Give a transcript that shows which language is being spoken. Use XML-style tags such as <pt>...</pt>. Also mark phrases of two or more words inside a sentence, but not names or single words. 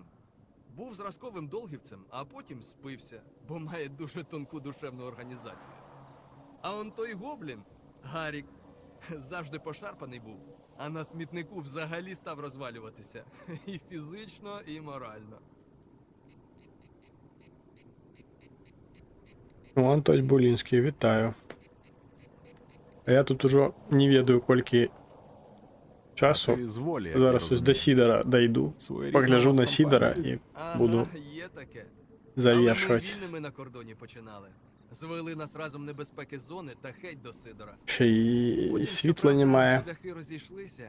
<uk>Був зразковим долгівцем, а потім спився, бо має дуже тонку душевну організацію. А он той гоблін – Гарік. Завжди пошарпаний був, а на смітнику взагалі став розвалюватися. І фізично, і морально. Ну, Антось Булінський, вітаю.</uk> <be>А я тут уже не ведаю, колькі часу.</be> <uk>Ти з волі, як я Зараз ось розумію.</uk> <be>до Сідора дойду.</be> <uk>Своєрідна</uk> <be>Погляжу</be> <uk>у вас на Сідора компанія. і буду Є таке. завершувати. Але ми вільними на кордоні починали. Звели нас разом небезпеки зони та хеть до Сидора. Ще й Потім, світла щоправда, немає. Шляхи розійшлися.</uk>